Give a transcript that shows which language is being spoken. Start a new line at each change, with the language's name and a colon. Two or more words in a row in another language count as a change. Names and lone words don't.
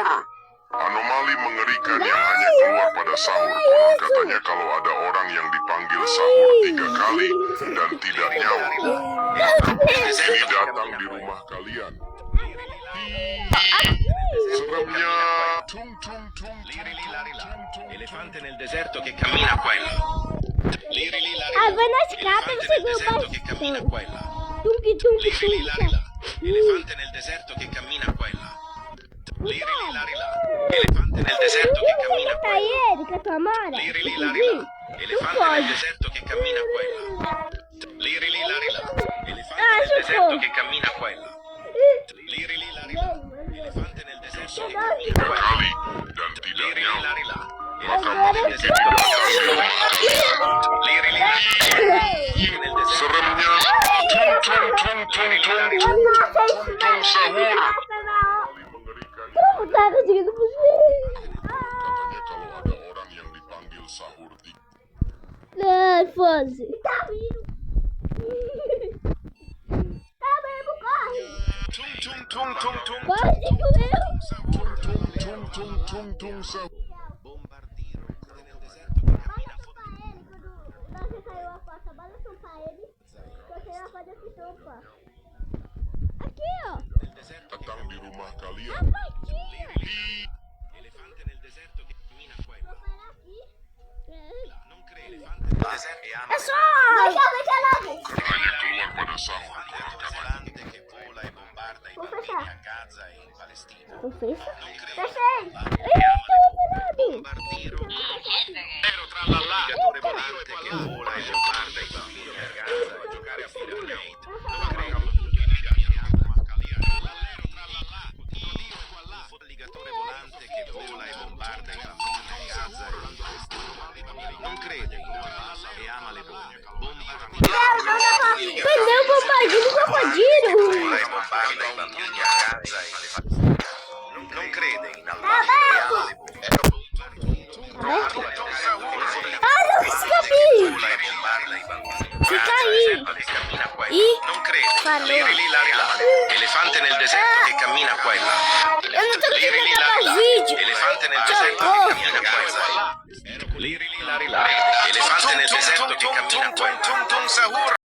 Indonesian: Anomali mengerikan yang hanya keluar pada sahur. Konon katanya kalau ada orang yang dipanggil sahur 3 kali dan tidak nyaut, ini datang di rumah kalian. Seremnya
Italian: Elefante nel deserto che cammina qua e là.
Portuguese: Ah, vai na escada e
Italian: Elefante
Portuguese: você
Italian: nel deserto che cammina qua e là. Tunki, tunki, tunki. Elefante nel deserto che cammina qua e là. Elefante nel deserto che cammina qua e là.
Portuguese: Ele com a tua mara.
Italian: Elefante nel deserto che cammina qua e là. Elefante nel deserto che cammina qua e là. Elefante nel deserto che cammina 3 qua e là.
Indonesian: kali dan tidak nyaut, maka makhluk ini datang di rumah kalian. Seremnya tung sahur.
Portuguese: Como tá conseguindo fugir?
Indonesian: Katanya kalau ada orang yang dipanggil sahur 3
Portuguese: Ai, foda-se. Tá vindo. Tá mesmo, corre. Corre,
Indonesian: tung sahur.
Portuguese: Você caiu a porta, balançou pra ele. Você vai fazer esse sopa. Aqui, ó.
Indonesian: Datang di rumah kalian.
Italian: Elefante nel deserto che cammina qua e là. Non crede elefante nel deserto e ama
Portuguese: É só. Vai cá logo.
Indonesian: Hanya keluar pada sahur.
Italian: elefante che vola e bombarda i bambini a Gaza e in Palestina.
Portuguese: Não fez?
Italian: Non crede
Portuguese: Fechei.
Italian: Bombardiero alligatore volante che vola e bombarda i bambini a Gaza a giocare a Fortnite. Non crede alligatore volante che vola e bombarda i bambini a Gaza non crede e ama le bombe.
Portuguese: Prendeu o bombardino do crocodilo.
Italian: Vola e bombarda i bambini a Gaza non crede in Allah e ama le bombe.
Portuguese: Ah, não escapei.
Italian: Vola e bombarda i bambini.
Portuguese: Fica aí.
Italian: Che cammina qua e
Portuguese: Ih,
Italian: là. Non crede.
Portuguese: falou.
Italian: Elefante nel deserto che cammina qua e là.
Portuguese: Eu não tô conseguindo gravar vídeo.
Italian: Elefante nel deserto che cammina qua e là. Elefante nel deserto che cammina qua e là.